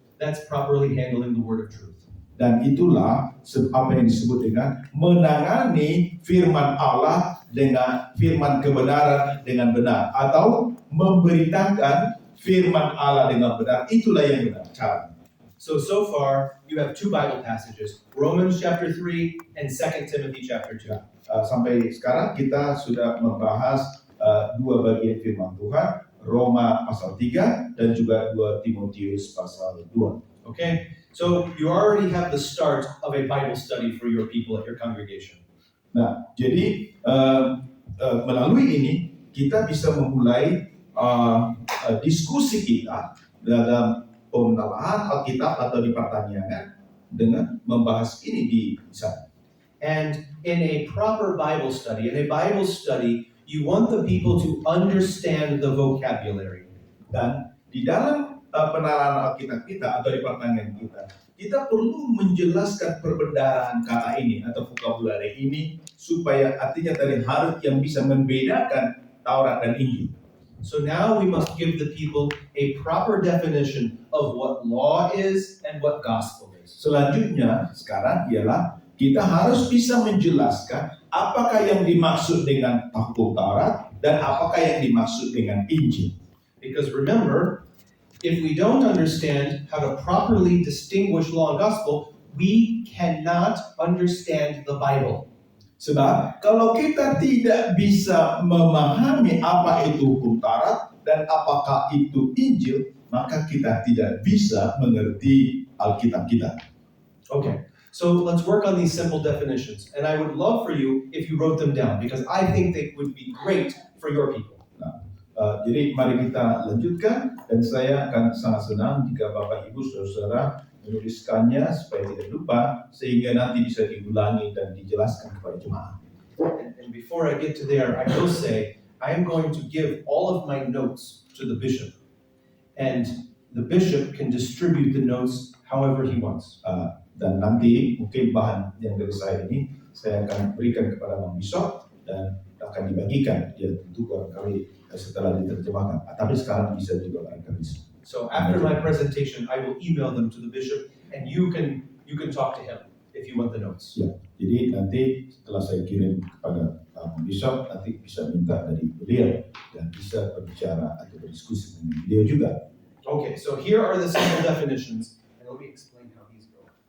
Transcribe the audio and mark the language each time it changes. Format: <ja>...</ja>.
<en>That's properly handling the word of truth.</en> <id>Dan itulah apa yang disebut dengan menangani firman Allah dengan firman kebenaran dengan benar, atau memberitakan firman Allah dengan benar. Itulah yang benar cara.</id> <en>So far, you have two Bible passages, Romans chapter 3 and 2 Timothy chapter 2.</en> <id>Sampai sekarang kita sudah membahas dua bagian firman Tuhan, Roma pasal 3 dan juga 2 Timotius pasal 2.</id> <en>Okay? So you already have the start of a Bible study for your people at your congregation.</en> <id>Nah, jadi melalui ini kita bisa memulai diskusi kita dalam penelahan Alkitab atau di pertanian dengan membahas ini di sana.</id> <en>And in a proper Bible study, you want the people to understand the vocabulary.</en> <id>Dan di dalam penelahan Alkitab kita atau di pertanian kita perlu menjelaskan perbedaan kata ini atau vocabulary ini supaya artinya tadi harus yang bisa membedakan Taurat dan Injil.</id> <en>So now we must give the people a proper definition of what law is and what gospel is.</en> <id>Selanjutnya sekarang ialah kita harus bisa menjelaskan apakah yang dimaksud dengan hukum Taurat dan apakah yang dimaksud dengan Injil.</id> <en>Because remember, if we don't understand how to properly distinguish law and gospel, we cannot understand the Bible.</en> <id>Sebab kalau kita tidak bisa memahami apa itu hukum Taurat dan apakah itu Injil, maka kita tidak bisa mengerti Alkitab kita.</id> <en>Okay, so let's work on these simple definitions. And I would love for you if you wrote them down, because I think they would be great for your people.</en> <id>Jadi mari kita lanjutkan, dan saya akan sangat senang jika Bapak Ibu Saudara menuliskannya supaya tidak lupa, sehingga nanti bisa diulangi dan dijelaskan kepada jemaat.</id> <en>And before I get to there, I will say I am going to give all of my notes to the bishop, and the bishop can distribute the notes however he wants.</en> <id>Dan nanti mungkin bahan yang dari saya ini saya akan berikan kepada Bang Bishop dan akan dibagikan. Dia tentu barangkali setelah diterjemahkan. Tapi sekarang bisa juga barangkali.</id> <en>So after my presentation, I will email them to the bishop, and you can talk to him if you want the notes.</en> <id>Ya, jadi nanti setelah saya kirim kepada Bang Bishop, nanti bisa minta dari beliau dan bisa berbicara atau berdiskusi dengan beliau juga.</id> <en>Okay, so here are the simple definitions, and let me explain how these go.</en>